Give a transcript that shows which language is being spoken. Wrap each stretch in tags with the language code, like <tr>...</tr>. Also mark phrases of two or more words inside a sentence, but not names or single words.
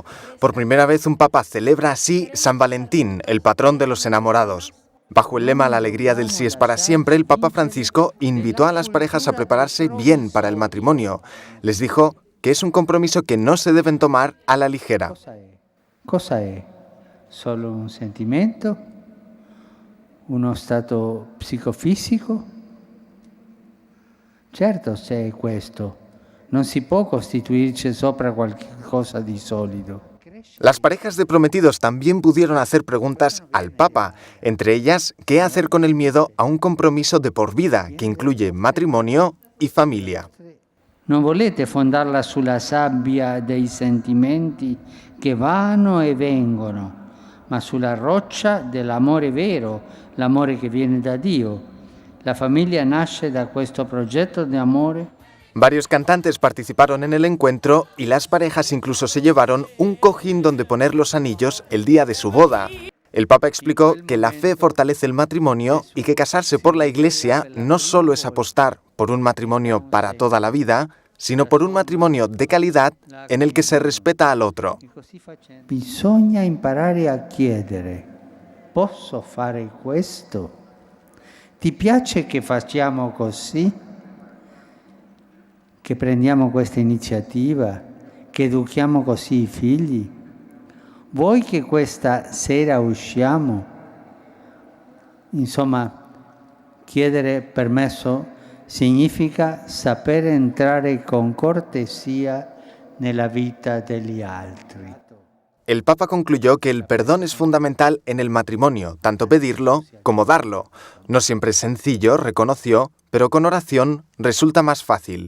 <es>Por primera vez un papa celebra así San Valentín, el patrón de los enamorados. Bajo el lema «La alegría del sí es para siempre», el Papa Francisco invitó a las parejas a prepararse bien para el matrimonio. Les dijo que es un compromiso que no se deben tomar a la ligera.</es> <it>Cosa è? Solo un sentimento? Uno stato psicofisico? Certo, se è questo, non si può costituirci sopra qualcosa di solido.</it> <es>Las parejas de prometidos también pudieron hacer preguntas al Papa, entre ellas, ¿qué hacer con el miedo a un compromiso de por vida que incluye matrimonio y familia?</es> <it>Non volete fondarla sulla sabbia dei sentimenti che vanno e vengono, ma sulla roccia dell'amore vero, l'amore che viene da Dio.</it> <es>La familia nace</es> <it>da questo progetto de amore.</it> <es>Varios cantantes participaron en el encuentro y las parejas incluso se llevaron un cojín donde poner los anillos el día de su boda. El Papa explicó que la fe fortalece el matrimonio y que casarse por la Iglesia no solo es apostar por un matrimonio para toda la vida, sino por un matrimonio de calidad en el que se respeta al otro.</es> <it>Bisogna imparare a chiedere: posso fare questo? Ti piace che facciamo così? Che prendiamo questa iniziativa? Che educhiamo così i figli? Vuoi che questa sera usciamo? Insomma, chiedere permesso significa saper entrare con cortesia nella vita degli altri.</it> <es>El Papa concluyó que el perdón es fundamental en el matrimonio, tanto pedirlo como darlo. No siempre es sencillo, reconoció, pero con oración resulta más fácil.</es>